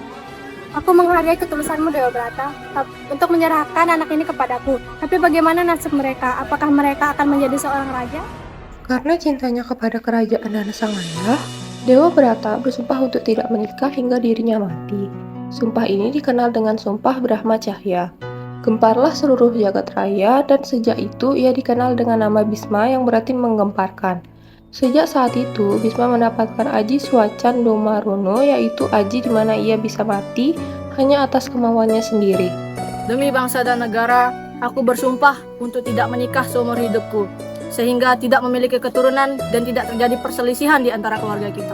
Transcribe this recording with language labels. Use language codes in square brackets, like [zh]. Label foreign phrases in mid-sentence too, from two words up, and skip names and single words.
[id] Aku menghargai ketulusanmu Dewa Brata untuk menyerahkan anak ini kepadaku. Tapi bagaimana nasib mereka? Apakah mereka akan menjadi seorang raja? Karena cintanya kepada kerajaan dan sang ayah, Dewa Brata bersumpah untuk tidak menikah hingga dirinya mati. Sumpah ini dikenal dengan Sumpah Brahma Cahya. Gemparlah seluruh jagat raya, dan sejak itu ia dikenal dengan nama Bisma yang berarti menggemparkan. Sejak saat itu, Bisma mendapatkan Aji Swacan Domarono, yaitu aji di mana ia bisa mati hanya atas kemauannya sendiri. Demi bangsa dan negara, aku bersumpah untuk tidak menikah seumur hidupku, sehingga tidak memiliki keturunan dan tidak terjadi perselisihan di antara keluarga kita.